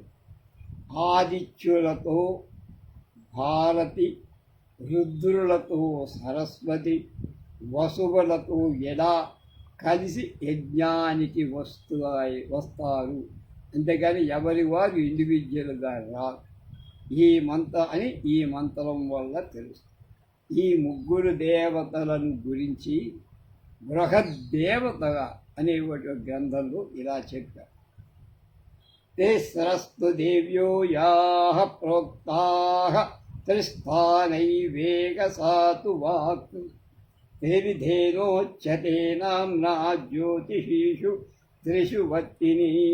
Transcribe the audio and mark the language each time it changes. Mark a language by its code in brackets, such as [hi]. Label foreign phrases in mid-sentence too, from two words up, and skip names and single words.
[te] ఆదిత్యులతో భారతి, రుద్రులతో సరస్వతి, వసువులతో ఎలా కలిసి యజ్ఞానికి వస్తారు, అంతేగాని ఎవరి వారు ఇండివిజువల్గా రారు. ఈ మంత్రం వల్ల తెలుసు. ఈ ముగ్గురు దేవతలను గురించి బృహద్దేవతగా అనే గ్రంథంలో ఇలా చెప్పారు. [sa] ते सरस्तु देव्यो याः प्रोक्ताः त्रिस्थानैवेकसातु वाक् देविधेनोच्यते नाम्ना ज्योतिषीषु त्रिषु वत्तिनी.